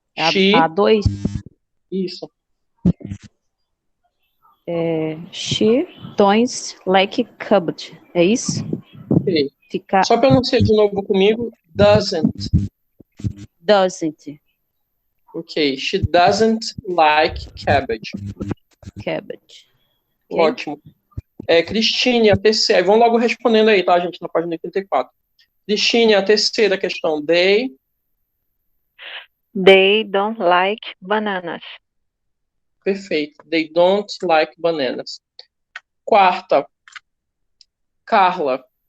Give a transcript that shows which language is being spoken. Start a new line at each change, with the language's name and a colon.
English: She.
Portuguese: A 2? Isso.
English: She don't like cabbage.
Portuguese: É isso? Ok. Fica... Só pronuncia de novo comigo.
English: Doesn't. Doesn't. Ok. She doesn't like cabbage. Cabbage. Okay.
Portuguese: Ótimo. Cristine, a terceira. Vão logo respondendo aí, tá, gente? Na página 84. Cristine, a terceira questão.
English: They don't like bananas.
Portuguese: Perfeito.
English: They don't like bananas.
Portuguese: Quarta. Carla.